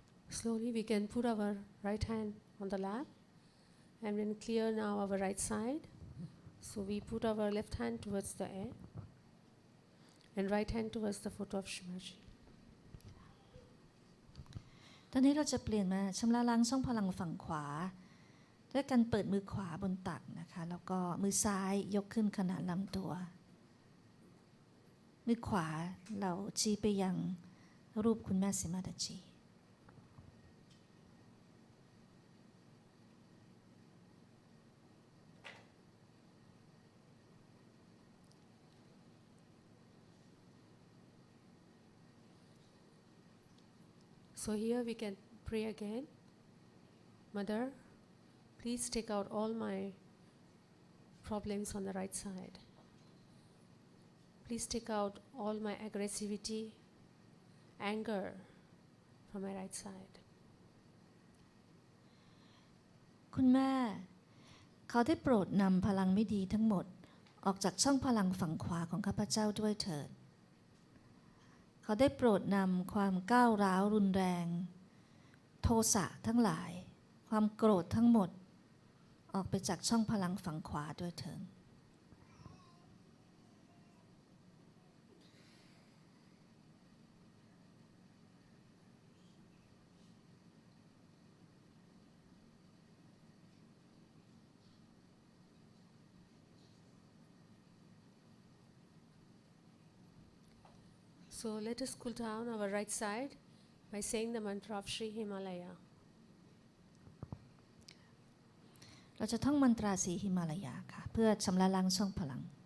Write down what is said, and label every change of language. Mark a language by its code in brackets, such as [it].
[en] Slowly we can put our right hand on the lap and then clear now our right side. So we put our left hand towards the air and right hand towards the foot of Shimaji. [th] ตอนนี้เราจะเปลี่ยนมาชำระล้างช่องพลังฝั่งขวาด้วยการเปิดมือขวาบนตักนะคะแล้วก็มือซ้ายยกขึ้นขนาดลำตัวมือขวาเราชี้ไปยังรูปคุณแม่สิมาดาจี [en] So here we can pray again. Mother, please take out all my problems on the right side. Please take out all my aggressivity, anger from my right side. [th] คุณแม่เขาได้โปรดนำพลังไม่ดีทั้งหมดออกจากช่องพลังฝั่งขวาของข้าพเจ้าด้วยเถิดเขาได้โปรดนำความก้าวร้าวรุนแรงโทสะทั้งหลายความโกรธทั้งหมดออกไปจากช่องพลังฝั่งขวาด้วยเถิด [en] So let us cool down our right side by saying the mantra of Sri Himalaya. [th] เราจะท่องมันตราสีหิมาลายาค่ะเพื่อชำระล้างช่องพลัง